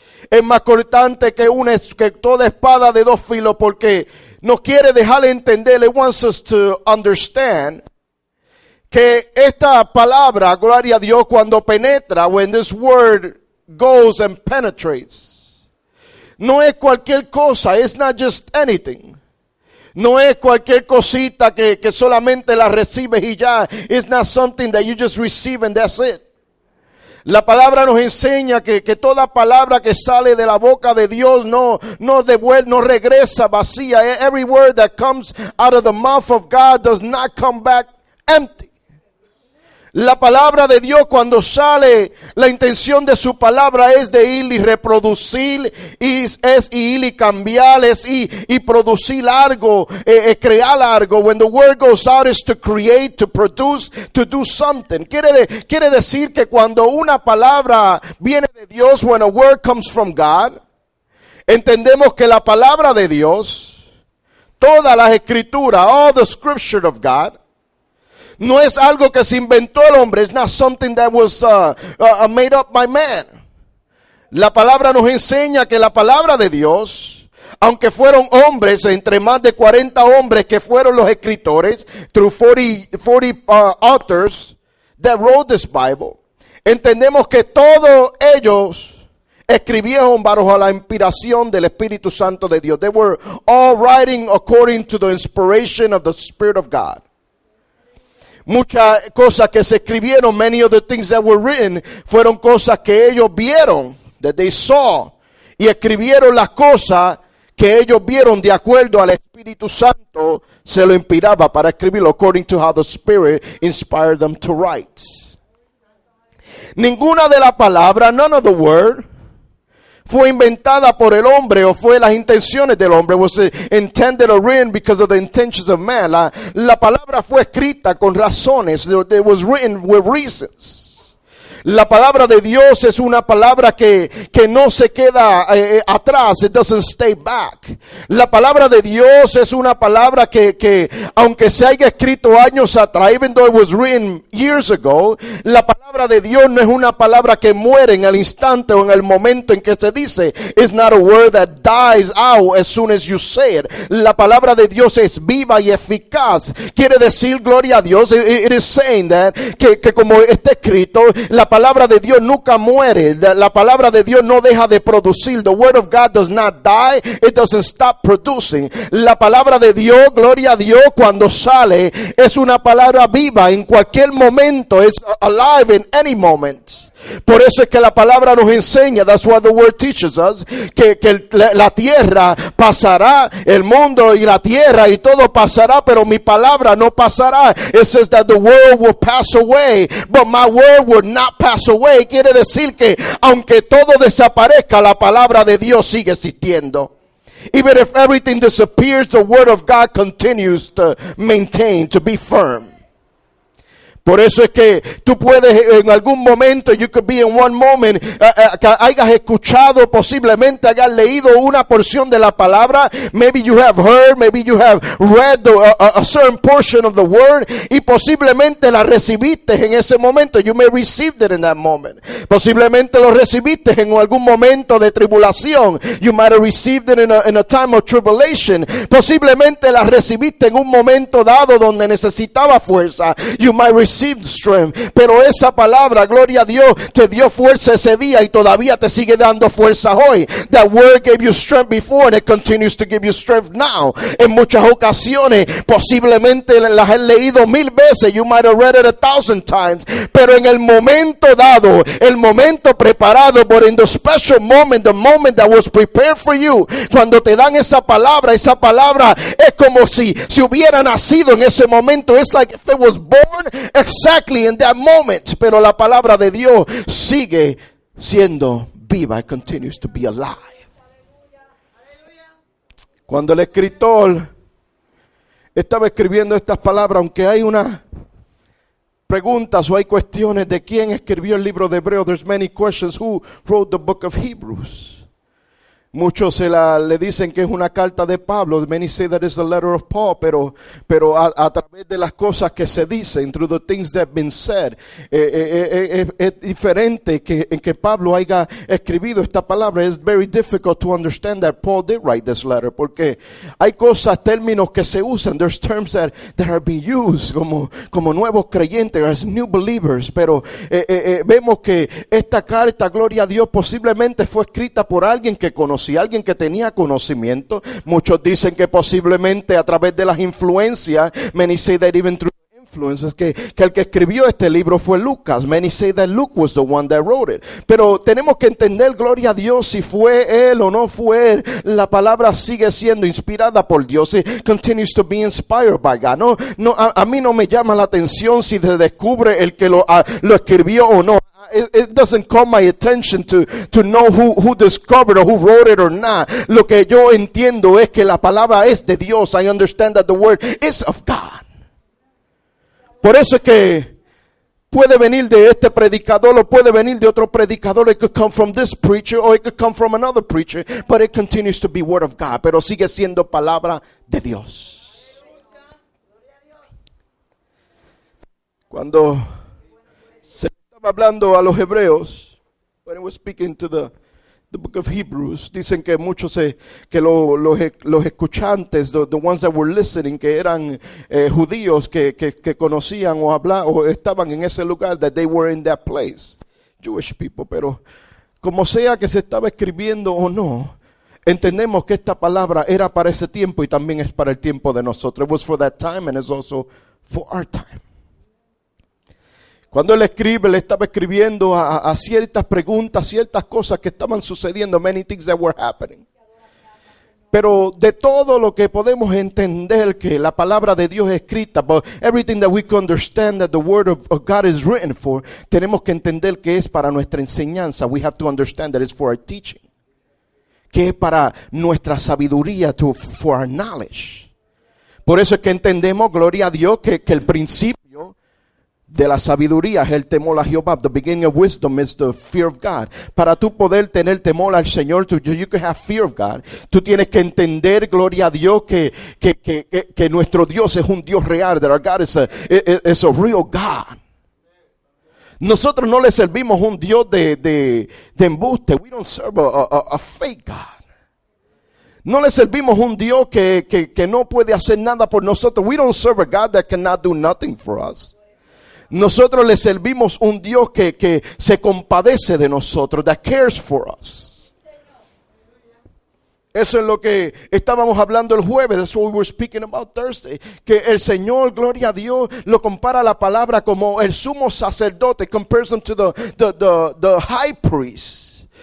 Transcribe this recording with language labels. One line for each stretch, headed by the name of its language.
Spanish: Es más cortante que toda espada de dos filos, porque nos quiere dejar entender,
English: it wants us to understand,
Spanish: que esta palabra, gloria a Dios, cuando penetra,
English: when this word goes and penetrates,
Spanish: no es cualquier cosa,
English: it's not just anything.
Spanish: No es cualquier cosita que solamente la recibes y ya.
English: It's not something that you just receive and that's it.
Spanish: La palabra nos enseña que toda palabra que sale de la boca de Dios no regresa vacía.
English: Every word that comes out of the mouth of God does not come back empty.
Spanish: La palabra de Dios, cuando sale, la intención de su palabra es de ir y reproducir, es ir y cambiar, es ir y producir algo, crear algo.
English: When the word goes out, is to create, to produce, to do something.
Spanish: Quiere decir que cuando una palabra viene de Dios,
English: when a word comes from God,
Spanish: entendemos que la palabra de Dios, todas las escrituras,
English: all the scripture of God,
Spanish: no es algo que se inventó el hombre.
English: It's not something that was made up by man.
Spanish: La palabra nos enseña que la palabra de Dios, aunque fueron hombres, entre más de 40 hombres que fueron los escritores,
English: through 40 authors that wrote this Bible,
Spanish: entendemos que todos ellos escribieron bajo la inspiración del Espíritu Santo de Dios.
English: They were all writing according to the inspiration of the Spirit of God.
Spanish: Muchas cosas que se escribieron,
English: many of the things that were written,
Spanish: fueron cosas que ellos vieron,
English: that they saw,
Spanish: y escribieron las cosas que ellos vieron de acuerdo al Espíritu Santo, se lo inspiraba para escribirlo,
English: according to how the Spirit inspired them to write.
Spanish: Ninguna de las palabras,
English: none of the word,
Spanish: fue inventada por el hombre o fue las intenciones del hombre.
English: Was intended or written because of the intentions of man.
Spanish: La palabra fue escrita con razones.
English: It was written with reasons.
Spanish: La palabra de Dios es una palabra que no se queda atrás.
English: It doesn't stay back.
Spanish: La palabra de Dios es una palabra que aunque se haya escrito años atrás,
English: even though it was written years ago,
Spanish: la palabra de Dios no es una palabra que muere en el instante o en el momento en que se dice.
English: It's not a word that dies out as soon as you say it.
Spanish: La palabra de Dios es viva y eficaz. Quiere decir, gloria a Dios,
English: it is saying that,
Spanish: que como está escrito, la palabra de Dios nunca muere. La palabra de Dios no deja de producir.
English: The word of God does not die. It doesn't stop producing.
Spanish: La palabra de Dios, gloria a Dios, cuando sale, es una palabra viva en cualquier momento.
English: It's alive in any moment.
Spanish: Por eso es que la palabra nos enseña,
English: that's what the word teaches us,
Spanish: que la tierra pasará, el mundo y la tierra y todo pasará, pero mi palabra no pasará.
English: It says that the world will pass away, but my word will not pass away.
Spanish: Quiere decir que aunque todo desaparezca, la palabra de Dios sigue existiendo.
English: Even if everything disappears, the word of God continues to maintain, to be firm.
Spanish: Por eso es que tú puedes en algún momento,
English: you could be in one moment,
Spanish: que hayas escuchado, posiblemente hayas leído una porción de la palabra.
English: Maybe you have heard, maybe you have read a certain portion of the word,
Spanish: y posiblemente la recibiste en ese momento.
English: You may receive it in that moment.
Spanish: Posiblemente lo recibiste en algún momento de tribulación.
English: You might have received it in a time of tribulation.
Spanish: Posiblemente la recibiste en un momento dado donde necesitaba fuerza.
English: You might receive strength,
Spanish: pero esa palabra, gloria a Dios, te dio fuerza ese día y todavía te sigue dando fuerza hoy.
English: That word gave you strength before and it continues to give you strength now.
Spanish: En muchas ocasiones, posiblemente las has leído 1000 veces,
English: you might have read it 1000 times,
Spanish: pero en el momento dado, el momento preparado,
English: but in the special moment, the moment that was prepared for you,
Spanish: cuando te dan esa palabra es como si hubiera nacido en ese momento.
English: It's like if it was born exactly in that moment.
Spanish: Pero la palabra de Dios sigue siendo viva.
English: It continues to be alive.
Spanish: Cuando el escritor estaba escribiendo estas palabras, aunque hay una preguntas o hay cuestiones de quién escribió el libro de Hebreos,
English: there's many questions. Who wrote the book of Hebrews?
Spanish: Muchos le dicen que es una carta de Pablo.
English: Many say that it's a letter of Paul.
Spanish: Pero a través de las cosas que se dicen,
English: through the things that have been said,
Spanish: es diferente en que Pablo haya escribido esta palabra.
English: It's very difficult to understand that Paul did write this letter,
Spanish: porque hay cosas, términos que se usan.
English: There's terms that are being used
Spanish: como nuevos creyentes,
English: as new believers.
Spanish: Pero vemos que esta carta, gloria a Dios, posiblemente fue escrita por alguien que conocía, alguien que tenía conocimiento. Muchos dicen que posiblemente a través de las influencias,
English: many say that even through
Spanish: influence, que el que escribió este libro fue Lucas.
English: Many say that Luke was the one that wrote it.
Spanish: Pero tenemos que entender, gloria a Dios, si fue él o no fue él, la palabra sigue siendo inspirada por Dios.
English: It continues to be inspired by God.
Spanish: A mí no me llama la atención si se descubre el que lo escribió o no.
English: It doesn't call my attention to know who discovered or who wrote it or not.
Spanish: Lo que yo entiendo es que la palabra es de Dios.
English: I understand that the word is of God.
Spanish: Por eso es que puede venir de este predicador o puede venir de otro predicador.
English: It could come from this preacher or it could come from another preacher. But it continues to be word of God.
Spanish: Pero sigue siendo palabra de Dios. Cuando hablando a los hebreos,
English: when I was speaking to the book of Hebrews,
Spanish: dicen que muchos que los escuchantes,
English: the ones that were listening,
Spanish: que eran judíos que conocían o hablaban o estaban en ese lugar,
English: that they were in that place, Jewish people.
Spanish: Pero como sea que se estaba escribiendo o no, entendemos que esta palabra era para ese tiempo y también es para el tiempo de nosotros.
English: It was for that time and it's also for our time.
Spanish: Cuando él escribe, le estaba escribiendo a ciertas preguntas, ciertas cosas que estaban sucediendo,
English: many things that were happening.
Spanish: Pero de todo lo que podemos entender que la palabra de Dios es escrita,
English: but everything that we can understand that the word of God is written for,
Spanish: tenemos que entender que es para nuestra enseñanza.
English: We have to understand that it's for our teaching.
Spanish: Que es para nuestra sabiduría,
English: for our knowledge.
Spanish: Por eso es que entendemos, gloria a Dios, que el principio de la sabiduría es el temor a Jehová.
English: The beginning of wisdom is the fear of God.
Spanish: Para tú poder tener temor al Señor,
English: you can have fear of God.
Spanish: Tú tienes que entender, gloria a Dios, que nuestro Dios es un Dios real.
English: That our God is a real God.
Spanish: Nosotros no le servimos un Dios de embuste.
English: We don't serve a fake God.
Spanish: No le servimos un Dios que no puede hacer nada por nosotros.
English: We don't serve a God that cannot do nothing for us.
Spanish: Nosotros le servimos un Dios que se compadece de nosotros,
English: that cares for us.
Spanish: Eso es lo que estábamos hablando el jueves.
English: That's what we were speaking about Thursday.
Spanish: Que el Señor, gloria a Dios, lo compara la palabra como el sumo sacerdote.
English: Compares him to the high priest.